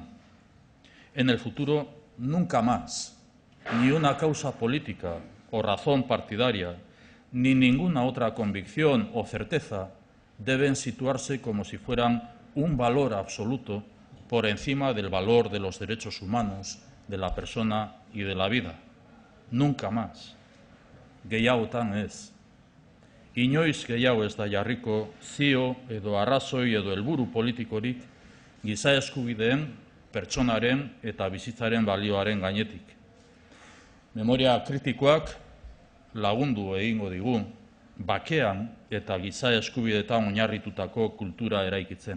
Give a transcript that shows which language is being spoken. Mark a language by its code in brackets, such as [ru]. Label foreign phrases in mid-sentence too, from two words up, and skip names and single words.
[es] En el futuro, nunca más, ni una causa política o razón partidaria, ni ninguna otra convicción o certeza deben situarse como si fueran un valor absoluto por encima del valor de los derechos humanos, de la persona y de la vida. Nunca más. [eu] Gehiagotan ez. Inoiz gehiago ez da jarriko zio edo arrazoi edo helburu politikorik giza eskubideen, pertsonaren eta bizitzaren balioaren gainetik. Memoria kritikoak lagundu egingo digu bakean eta giza eskubideetan oinarritutako kultura eraikitzen.